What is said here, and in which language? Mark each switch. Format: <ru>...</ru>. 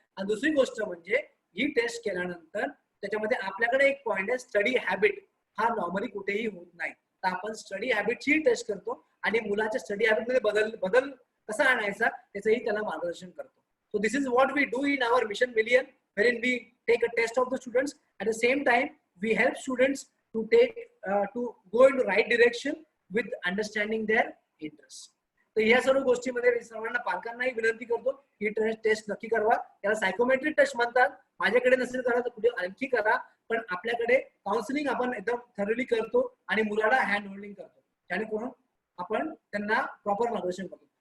<mr>आणि दुसरी गोष्ट म्हणजे ही टेस्ट केल्यानंतर त्याच्यामध्ये आपल्याकडे एक पॉइंट आहे स्टडी हॅबिट. हा नॉर्मली कुठेही होत नाही. तर आपण स्टडी हॅबिटची टेस्ट करतो आणि मुलाच्या स्टडी हॅबिटमध्ये बदल कसा आणायचा त्याचंही त्याला मार्गदर्शन करतो.</mr> <en>So this is what we do in our mission million, wherein we take a test of the students. At the same time, we help students to go into right direction with understanding their interests.</en> <mr>तर या सर्व गोष्टीमध्ये सर्वांना पालकांनाही विनंती करतो ही taste नक्की करावा. त्याला सायकोमेट्रिक टेस्ट म्हणतात. माझ्याकडे नसेल करा तर कुठे आणखी करा, पण आपल्याकडे काउन्सिलिंग आपण एकदम थरली करतो आणि मुलाला हँड होल्डिंग करतो जेणेकरून आपण त्यांना प्रॉपर मार्गदर्शन करतो.</mr>